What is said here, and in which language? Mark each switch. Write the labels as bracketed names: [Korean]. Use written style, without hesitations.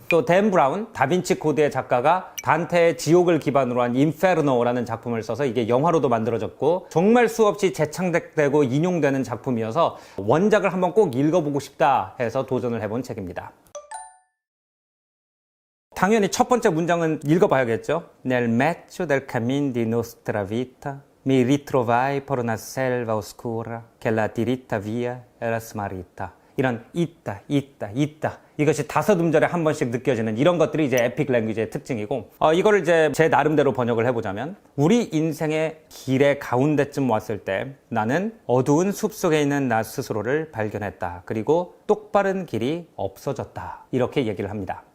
[Korean] 또 댄 브라운, 다빈치 코드의 작가가 단테의 지옥을 기반으로 한 인페르노라는 작품을 써서 이게 영화로도 만들어졌고 정말 수없이 재창작되고 인용되는 작품이어서 원작을 한번 꼭 읽어보고 싶다 해서 도전을 해본 책입니다. 당연히 첫 번째 문장은 읽어봐야겠죠. [Italian] Nel mezzo del cammin di nostra vita mi ritrovai per una selva oscura che la diritta via era smarrita. [Korean] 이런 있다, 있다, 있다. 이것이 5음절에 한 번씩 느껴지는 이런 것들이 이제 에픽 랭귀지의 특징이고, 이거를 이제 제 나름대로 번역을 해보자면, 우리 인생의 길의 가운데쯤 왔을 때 나는 어두운 숲속에 있는 나 스스로를 발견했다. 그리고 똑바른 길이 없어졌다. 이렇게 얘기를 합니다.